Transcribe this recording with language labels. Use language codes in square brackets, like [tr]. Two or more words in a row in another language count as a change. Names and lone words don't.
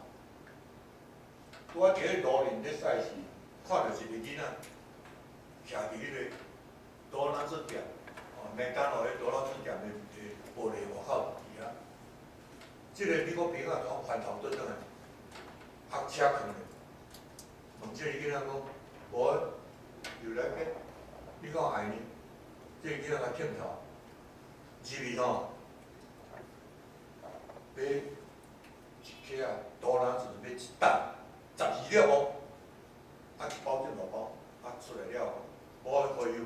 [nan] 我伫咧路林咧驶时，看到一个囡仔徛伫迄个多拿出店，麦当劳迄多拿出店的玻璃外口伫遐。即个美国兵啊，从翻头倒转来，拍车囥咧，问即个囡仔讲：无 ， [en] you like it？ [nan] 你讲爱呢？即个囡仔甲点头，入去吼，买一克啊多拿出买一担。12粒哦，啊一包电脑包，啊出来了，无可以有。